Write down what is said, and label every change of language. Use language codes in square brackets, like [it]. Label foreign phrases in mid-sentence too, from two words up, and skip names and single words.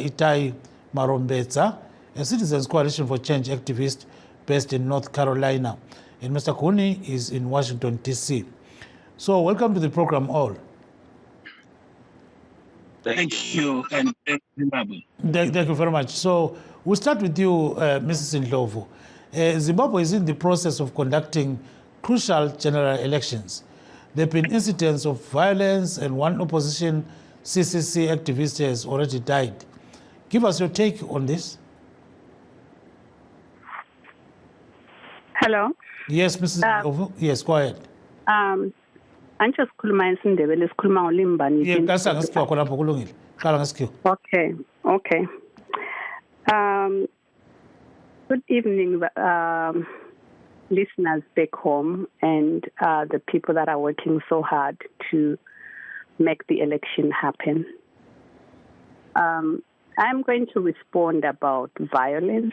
[en] Itai Marombetsa, a Citizens Coalition for Change activist based in North Carolina. And Mr. Guni is in Washington, D.C. So welcome to the program all. Thank you, and thank you, Zimbabwe. Thank you very much. So we'll start with you, Mrs. Ndlovu. Zimbabwe is in the process of conducting crucial general elections. There have been incidents of violence, and one opposition CCC activist has already died. Give us your take on this. Hello. Yes, Mrs. Ndlovu. Yes, go ahead. [nd] Anche sikhuluma isiNdebele sikhuluma ngolimi bani? Ngikasa ngesikhiwa khona lapho kulungile. Qala ngesikhiwa. [en] Okay. Good evening, listeners back home and the people that are working so hard to make the election happen. I'm going to respond about violence.